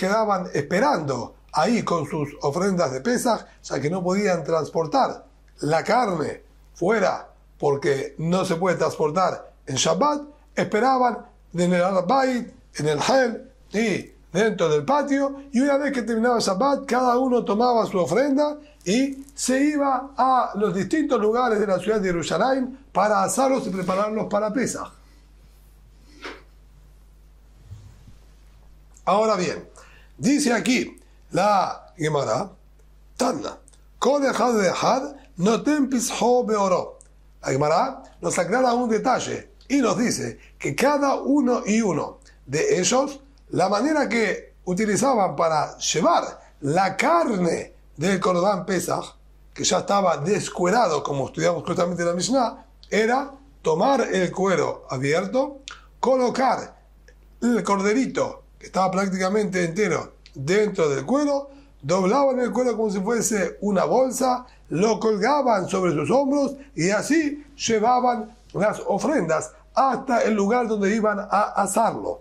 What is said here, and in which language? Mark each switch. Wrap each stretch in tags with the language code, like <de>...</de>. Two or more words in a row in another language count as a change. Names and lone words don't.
<es>quedaban esperando ahí con sus ofrendas de Pesaj, ya que no podían transportar la carne fuera porque no se puede transportar en Shabbat, esperaban en el Arbayit, en el Hel y dentro del patio, y una vez que terminaba Shabbat, cada uno tomaba su ofrenda y se iba a los distintos lugares de la ciudad de Jerusalén para asarlos y prepararlos para Pesaj. Ahora bien, dice aquí la Gemara,</es> <he>תנא, כל אחד ואחד נותן פסחו בעורו.</he> <es>La Gemara nos aclara un detalle y nos dice que cada uno y uno de ellos, la manera que utilizaban para llevar la carne del Cordán Pesaj, que ya estaba descuerado, como estudiamos justamente en la Mishnah, era tomar el cuero abierto, colocar el corderito, que estaba prácticamente entero, dentro del cuero, doblaban el cuero como si fuese una bolsa, lo colgaban sobre sus hombros y así llevaban las ofrendas hasta el lugar donde iban a asarlo.</es>